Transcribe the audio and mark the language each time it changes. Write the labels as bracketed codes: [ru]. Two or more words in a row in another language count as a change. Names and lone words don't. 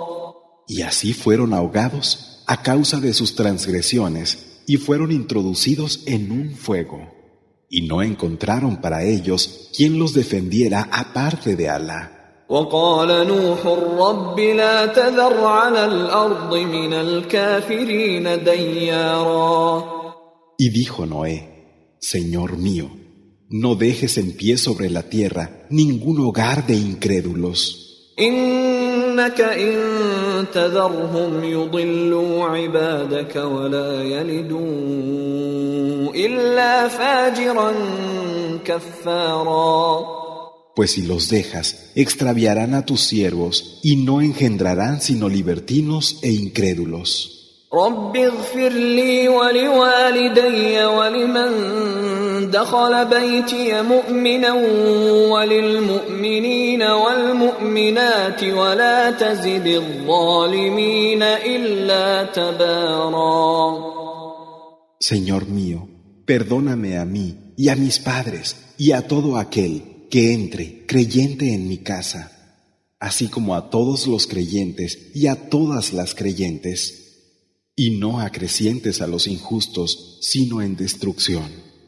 [es] Y así fueron ahogados a causa de sus transgresiones y fueron introducidos en un fuego. Y no encontraron para ellos quien los defendiera aparte de Alá. [ar] وقال نوح رب لا تذر على الأرض من الكافرين ديارا. [es] Y dijo Noé, Señor mío, no dejes en pie sobre la tierra ningún hogar de incrédulos. [ar] إنك إن تذرهم يضلوا عبادك ولا يلدوا إلا فاجرا كفارا. [es] Pues si los dejas, extraviarán a tus siervos y no engendrarán sino libertinos e incrédulos. [ar] رب اغفر لي ولوالدي ولمن دخل بيتي مؤمنا وللمؤمنين والمؤمنات ولا تزد الظالمين إلا تبارا. [es] Señor mío, perdóname a mí y a mis padres y a todo aquel que entre creyente en mi casa, así como a todos los creyentes y a todas las creyentes, y no acrecientes a los injustos, sino en destrucción.